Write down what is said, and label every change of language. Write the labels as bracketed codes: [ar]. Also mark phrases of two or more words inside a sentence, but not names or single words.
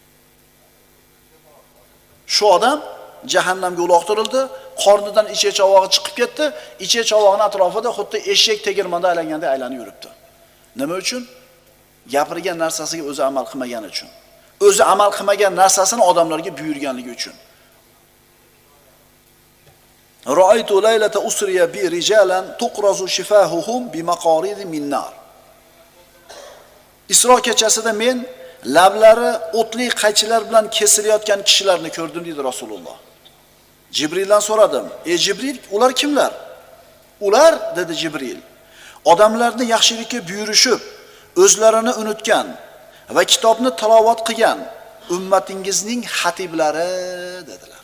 [uz] Shu odam jahannamga uloqtirildi, qornidan ichak-chavog'i chiqib ketdi, ichak-chavog'ining atrofida xuddi eshak tegirmonda aylanganda aylanib yuribdi. Nima uchun? Gapirgan narsasiga o'zi amal qilmagani uchun. O'zi amal qilmagan narsasini odamlarga buyurganligi uchun. [ar] رأيت ليلة أسري بي رجالا تقرض شفاههم بمقاريض من نار. [uz] Isro kechasida men lablari o'tli qaychilar bilan kesilayotgan kishilarni ko'rdim, dedi Rasululloh. Jibrildan so'radim: "Ey Jibril, ular kimlar?" "Ular", dedi Jibril, "odamlarni yaxshilikka buyurishib, o'zlarini unutgan va kitobni tilovat qilgan ummatingizning xatiblari", dedilar.